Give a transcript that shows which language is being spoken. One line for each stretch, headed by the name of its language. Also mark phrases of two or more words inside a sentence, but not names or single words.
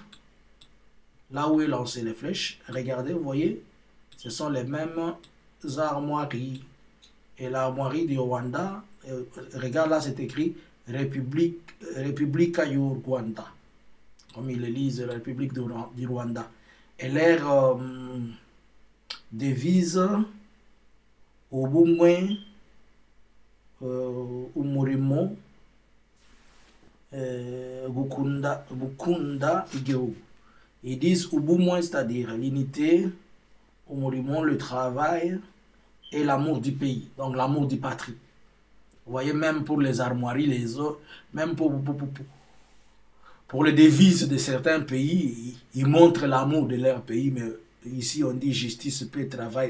French: Là où est lancé les flèches. Regardez, vous voyez, ce sont les mêmes armoiries. Et l'armoirie du Rwanda, regarde là, c'est écrit République du Rwanda. Comme ils le lisent, la République du Rwanda. Et l'air...
Kinyarwanda: devise ubumwe umurimo gukunda igihugu.
French: Ils disent ubumwe, c'est-à-dire l'unité, umurimo, le travail et l'amour du pays, donc l'amour du patrie. Vous voyez, même pour les armoiries, les autres, même pour les devises de certains pays, ils montrent l'amour de leur pays, mais ici, on dit justice, paix, travail.